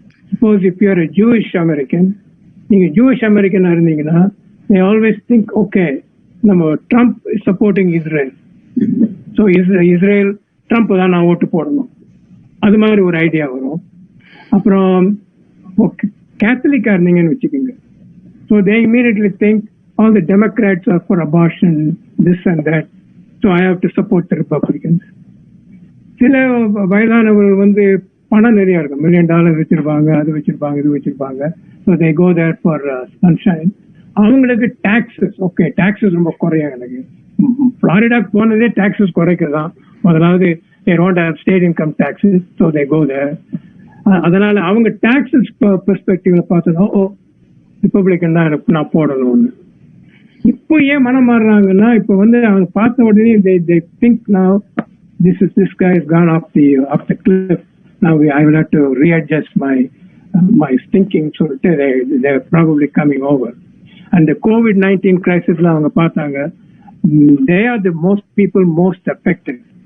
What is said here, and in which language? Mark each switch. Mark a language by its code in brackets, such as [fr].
[en] Suppose if you are a Jewish American, [ta] நீங்க [en] Jewish American [ta] இருந்தீங்கன்னா [en] they always think, okay, [ta] நம்ம [en] Trump is supporting Israel, so Israel Trump [ta] தான் நான் ஓட்டு போடணும், அது மாதிரி ஒரு ஐடியா வரும். அப்புறம் கேத்தலிக்கா இருந்தீங்கன்னு வச்சுக்கோங்க, [en] so they immediately think all the Democrats are for abortion, this and that, so I have to support the Republicans. [ta] சில வயதானவர்கள் வந்து பணம் நிறைய இருக்கும், $1 million வச்சிருப்பாங்க, அது வச்சிருப்பாங்க, இது வச்சிருப்பாங்க, [en] so they go there for sunshine. [ta] அவங்களுக்கு டாக்ஸஸ், ஓகே டாக்ஸஸ் ரொம்ப குறையும். எனக்கு புளோரிடாக்கு போனதே டாக்ஸஸ் குறைக்கிறதா. முதலாவது [en] they don't have state income taxes, so they go there. [ta] அதனால அவங்க டாக்ஸஸ் பெர்ஸ்பெக்டிவ்ல பார்த்தா ரிப்பப்ளிகன் தான் நான் போடணும்னு. இப்போ ஏன் மனம் மாறுறாங்கன்னா, இப்போ வந்து அவங்க பார்த்த உடனே [en] they think now this guy has gone off the cliff. Now I will have to readjust my thinking, so they're probably coming over. And the COVID-19 crisis [ta] la avanga paathaanga, [en] they are the people most affected.